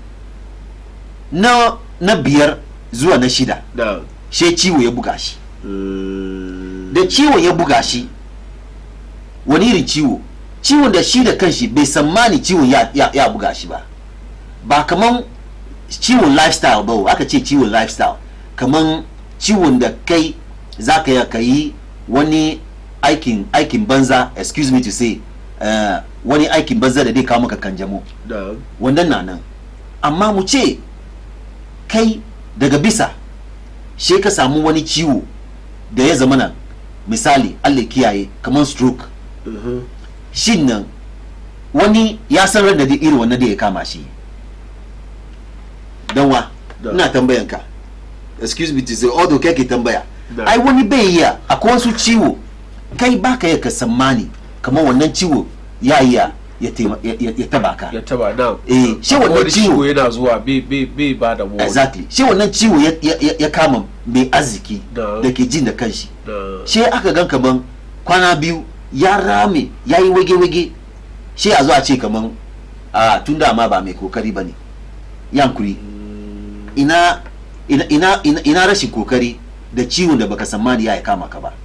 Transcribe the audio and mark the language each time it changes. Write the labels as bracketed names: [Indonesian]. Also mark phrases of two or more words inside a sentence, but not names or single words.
[Hausa] na biyar zuwa na shida ciwo ya buga shi da ciwo ya buga shi wani irin ciwon da shi da kanshi bai sammani ciwon ya buga shi ba kaman ciwon lifestyle ba aka ce ciwon lifestyle kaman ciwon da kai za ka yi wani aikin banza [English] excuse me to say [Hausa] wani aikin banza da dai kawo maka kanjamo wannan na nan amma mu ce kai daga bisa she ka samu wani ciwo da ya zama nan misali Allah kiyaye kaman stroke shin nan wani ya san ran da irin wannan da ya kama shi danwa ina tambayan ka [English] excuse me to say [Hausa] although kai ke tambaya ai wani bai iya akwai wasu ciwo kai baka ya ka sammani kamar wannan ciwo ya taba ka ya taba na shi wannan ciwo yana zuwa bai ba da wani exactly shi wannan ciwo ya kama mai arziki da ke jin da kanshi shi aka gan kaman kwana biyu ya rame ya yi wage-wage shi a zuwa ce kaman tun da ma ba mai kokari ba ne yankuri ina ina rashin kokari da ciwon da baka sammani ya kama ka ba.